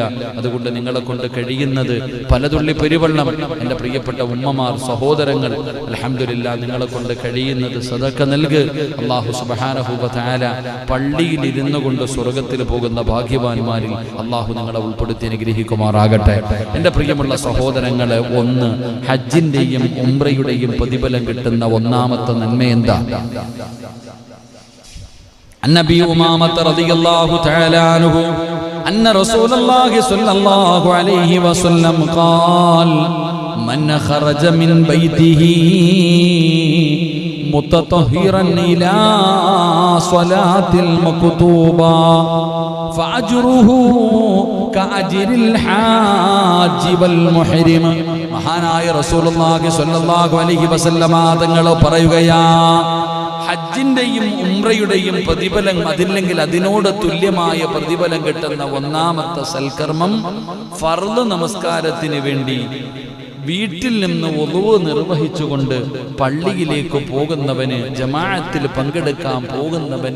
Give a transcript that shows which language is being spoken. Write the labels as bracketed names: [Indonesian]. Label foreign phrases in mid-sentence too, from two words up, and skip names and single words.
[Malayalam] അതുകൊണ്ട് നിങ്ങളെ കൊണ്ട് കഴിയുന്നത് പലതുള്ളി പെരുവെള്ളം, എൻ്റെ പ്രിയപ്പെട്ട ഉമ്മമാർ, സഹോദരങ്ങൾ, അൽഹംദുലില്ലാ നിങ്ങളെ കൊണ്ട് കഴിയുന്നത് സദഖ നൽക്. അല്ലാഹു [Arabic] سبحانه وتعالى [Malayalam] പള്ളിയിൽ ഇരുന്നു കൊണ്ട് സ്വർഗ്ഗത്തിൽ പോകുന്ന ഭാഗ്യവാന്മാരിൽ അല്ലാഹു നിങ്ങളെ ഉൾപ്പെടുത്തി അനുഗ്രഹിക്കുമാറാകട്ടെ. എൻ്റെ പ്രിയമുള്ള സഹോദരങ്ങളെ, ഒന്ന് ഹജ്ജിന്റെയും ഉംറയുടെയും പ്രതിഫലം കിട്ടുന്ന ഒന്നാമത്തെ നന്മ എന്താ? [Arabic] النبي أمامة رضي الله تعالى عنه أن رسول الله صلى الله عليه وسلم قال من خرج من بيته متطهرا إلى صلاة المكتوبة فأجره كأجر الحاج والمحرم. [Malayalam] മഹാനായ [Arabic] رسول الله صلى الله عليه وسلم [Malayalam] തങ്ങൾ പറയുകയാ, ഹജ്ജിന്റെയും ഉംറയുടെയും പ്രതിഫലം, അതില്ലെങ്കിൽ അതിനോട് തുല്യമായ പ്രതിഫലം കിട്ടുന്ന ഒന്നാമത്തെ സൽക്കർമ്മം ഫർള് നമസ്കാരത്തിന് വേണ്ടി വീട്ടിൽ നിന്ന് വുളൂ നിർവഹിച്ചുകൊണ്ട് പള്ളിയിലേക്ക് പോകുന്നവന്, ജമാഅത്തിൽ പങ്കെടുക്കാൻ പോകുന്നവന്